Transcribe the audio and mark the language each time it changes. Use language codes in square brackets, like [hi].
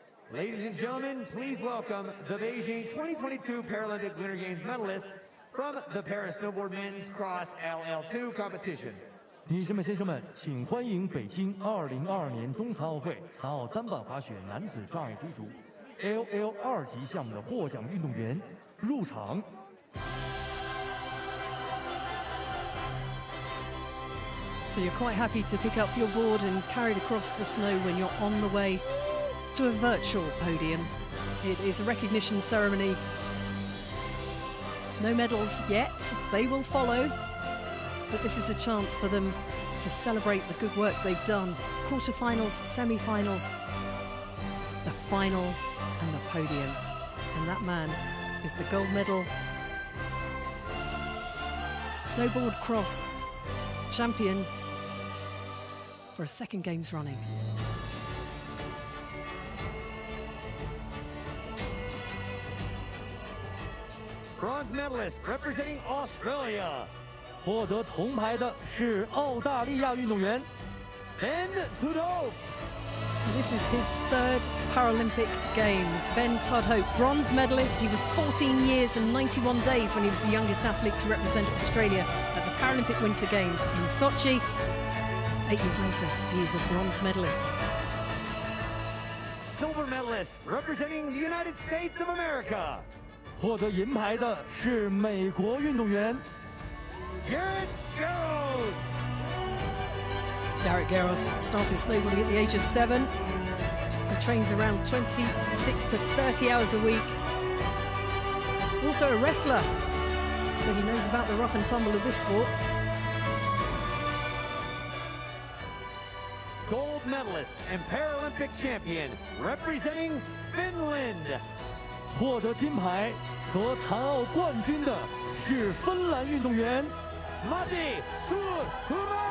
[en] Ladies and gentlemen, please welcome the Beijing 2022 Paralympic Winter Games medalists from the Paris Snowboard Men's Cross LL2 competition. [zh] 女士们、先生们，请欢迎北京2022年冬残奥会残奥单板滑雪男子障碍追逐 LL2级项目的获奖运动员入场。 [en] So you're quite happy to pick up your board and carry it across the snow when you're on the way to a virtual podium. It is a recognition ceremony. No medals yet, they will follow, but this is a chance for them to celebrate the good work they've done. Quarterfinals, semi-finals, the final and the podium. And that man is the gold medal snowboard cross champion for a second Games running. Bronze medalist representing Australia. [zh] 获得铜牌的是澳大利亚运动员 Ben Tudhope. [en] This is his third Paralympic Games. Ben Tudhope, bronze medalist. He was 14 years and 91 days when he was the youngest athlete to represent Australia at the Paralympic Winter Games in Sochi. 8 years later, he is a bronze medalist. Silver medalist representing the United States of America. [zh] 获得银牌的是美国运动员 Garrett Garros. [en] Garrett Garros started snowboarding at the age of 7. He trains around 26 to 30 hours a week. Also a wrestler, so he knows about the rough and tumble of this sport. Gold medalist and Paralympic champion representing Finland. [zh] 获得金牌和残奥冠军的是芬兰运动员 Matti Suurhumaari.